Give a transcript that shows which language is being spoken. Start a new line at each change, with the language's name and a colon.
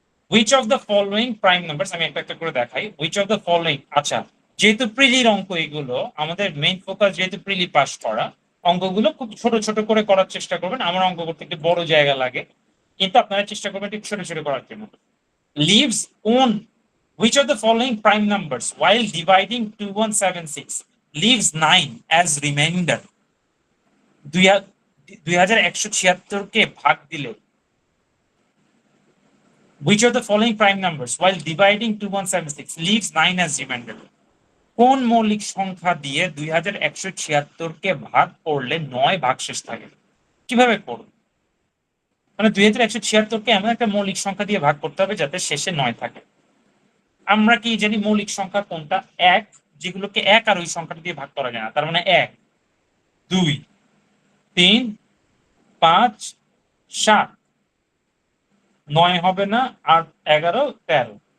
English: which of the following prime numbers,
Bangla: আমি একটা একটা করে দেখাই।
English: which of the following,
Bangla: আচ্ছা যেহেতু প্রিলির অঙ্ক এগুলো, আমাদের মেইন ফোকাস যেহেতু প্রিলি পাস করা, অঙ্কগুলো খুব ছোট ছোট করে করার চেষ্টা করবেন। আমার অঙ্ক করতে একটু বড় জায়গা লাগে, কিন্তু আপনারা চেষ্টা করবেন একটু ছোট ছোট করার জন্য।
English: Leaves own which of the following prime numbers while dividing 2176 leaves 9 as remainder?
Bangla: 2176 কে ভাগ দিলে
English: which of the following prime numbers while dividing 2176 leaves 9 as remainder?
Bangla: কোন মৌলিক সংখ্যা দিয়ে 2176 কে ভাগ করলে 9 ভাগশেষ থাকে? কিভাবে করব? মানে 2176 কে এমন একটা মৌলিক সংখ্যা দিয়ে ভাগ করতে হবে যাতে শেষে 9 থাকে। আমরা কি জানি মৌলিক সংখ্যা কোনটা? 1, যেগুলোকে 1 আর ওই সংখ্যাটা দিয়ে ভাগ করা যায় না। তার মানে 1, 2, 3, 5, 7, 9 হবে না, আর 11, 13।